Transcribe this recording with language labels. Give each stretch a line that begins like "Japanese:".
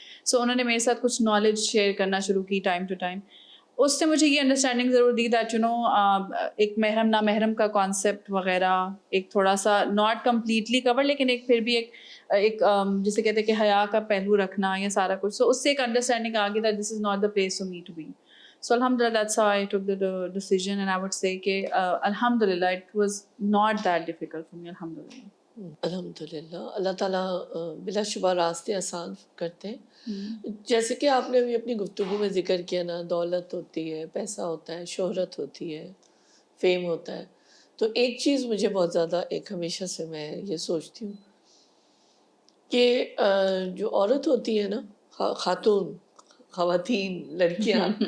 Urdu: سو انہوں نے میرے ساتھ کچھ نالج شیئر کرنا شروع کی ٹائم ٹو ٹائم. اس سے مجھے یہ انڈرسٹینڈنگ ضرور دی دیٹ یو نو ایک محرم نامحرم کا کانسیپٹ وغیرہ ایک تھوڑا سا ناٹ کمپلیٹلی کور, لیکن ایک پھر بھی ایک جسے کہتے ہیں کہ حیا کا پہلو رکھنا یا سارا کچھ. سو اس سے ایک انڈرسٹینڈنگ آ گئی
English: That this is not the place for me to be. So alhamdulillah, that's how I took the decision, and I would say کہ alhamdulillah it was not that difficult for me, alhamdulillah.
Urdu: الحمدللہ اللہ تعالیٰ بلا شبہ راستے آسان کرتے ہیں. جیسے کہ آپ نے ابھی اپنی گفتگو میں ذکر کیا نا, دولت ہوتی ہے, پیسہ ہوتا ہے, شہرت ہوتی ہے, فیم ہوتا ہے, تو ایک چیز مجھے بہت زیادہ ایک ہمیشہ سے میں یہ سوچتی ہوں کہ جو عورت ہوتی ہے نا، خاتون، خواتین، لڑکیاں،